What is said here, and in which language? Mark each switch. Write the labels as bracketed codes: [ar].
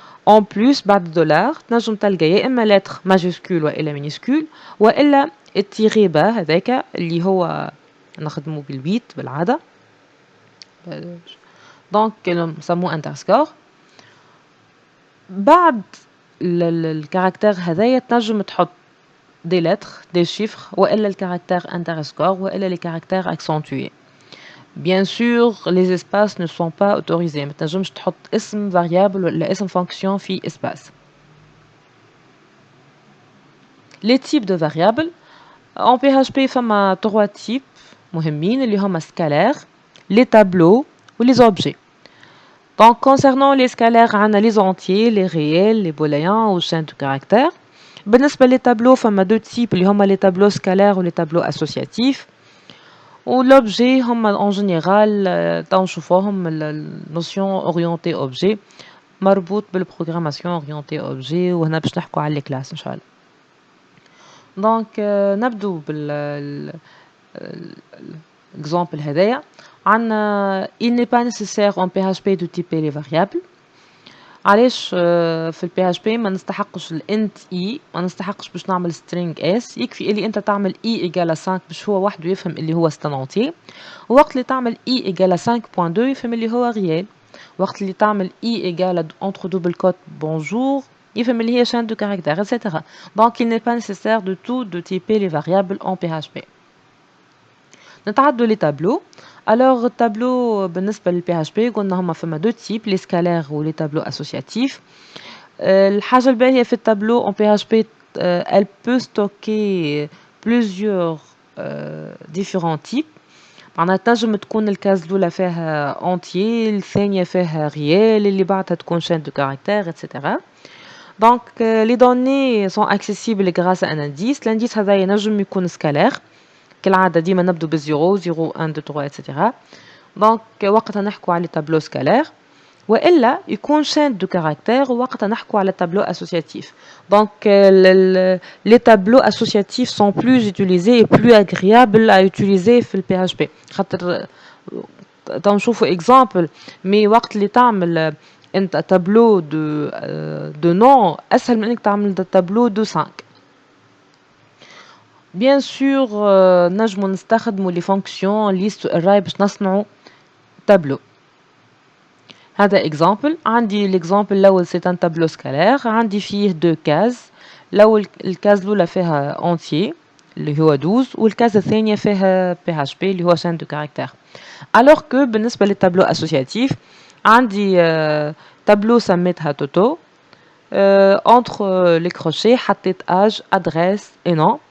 [ar] en plus بعد الدولار تنجم تلقى يا اما لتر ماجيسكول والا مينيسكول، والا التيري با هذاك اللي هو نخدمو بالويت بالعاده دونك نسموه انترسكور. بعد الكاركتير هذايا تنجم تحط دي لتر دي شيفر، والا الكاركتير انترسكور، والا لي كاركتير اكسنتوي. [fr] bien sûr les espaces ne sont pas autorisés، [ar] ما تنجمش تحط اسم variable ولا اسم fonction في espace. [fr] les types de variables en PHP [ar] فما 3 types مهمين اللي هما [fr] scalaire، les tableaux ou les objets. donc concernant les scalaires عندنا les entiers، les réels، les booléens ou chaînes de caractères. بالنسبة les tableaux فما 2 types اللي هما les tableaux scalaires ou les tableaux associatifs. [ar] و l'objet هما en général تنشوفوهم النوسيون orientée objet مربوط بالبروغراماسيون orientée objet، وهنا باش نحكوا على الكلاس ان شاء الله. دونك نبدو بال exemple هذايا. [fr] عندنا il n'est pas nécessaire en PHP de typer les variables. [ar] علاش في البي اتش بي ما نستحقش الانت اي، ما نستحقش باش نعمل string s، يكفي اللي انت تعمل اي ايجال 5 باش هو وحده يفهم اللي هو ستانونتي، ووقت اللي تعمل اي ايجال 5.2 يفهم اللي هو ريال، وقت اللي تعمل اي ايجال entre double quote bonjour يفهم اللي هي chaîne de caractères etc. [fr] donc il n'est pas nécessaire de tout de typer les variables en PHP. [ar] نتعدوا لي تابلو. alors التابلو بالنسبه للبي اتش بي قلنا هما فما 2 تيب، لي سكالير و لي تابلو اسوسياتيف. الحاجه الباهيه في التابلو en PHP [fr] elle peut stocker plusieurs différents types. [ar] معناها تنجم تكون الكاز الأولى فيها entier، الثانية فيها réel، اللي بعدها تكون chaîne de caractères etc. [fr] Donc les données sont accessibles grâce à un indice. [ar] L'indice هذا ينجم يكون scalaire كالعادة ديما نبدو بالزيرو 0 1 2 3 etc. Donc وقتها نحكوا على tableau scalaire. والا يكون chaîne de caractères وقتها نحكوا على tableau associatif. [fr] Donc les tableaux associatifs sont plus utilisés et plus agréables à utiliser في PHP. [ar] خاطر تنشوفوا exemple mais وقت اللي تعمل انت tableau de nom اسهل من انك تعمل tableau de 5. [fr] Bien sûr نجموا نستخدموا les fonctions list array باش نصنعوا tableau. [ar] هذا exemple. [fr] عندي l'exemple الأول c'est un tableau scalaire. [ar] عندي فيه deux cases. الأول الكاز الأولى فيها entier اللي هو 12 والكاز الثانية فيها PHP اللي هو chaîne de caractères. Alors que بالنسبة للتابلو associatif عندي tableau سميتها توتو. [fr] entre les crochets [ar] حطيت [fr] âge adresse et nom.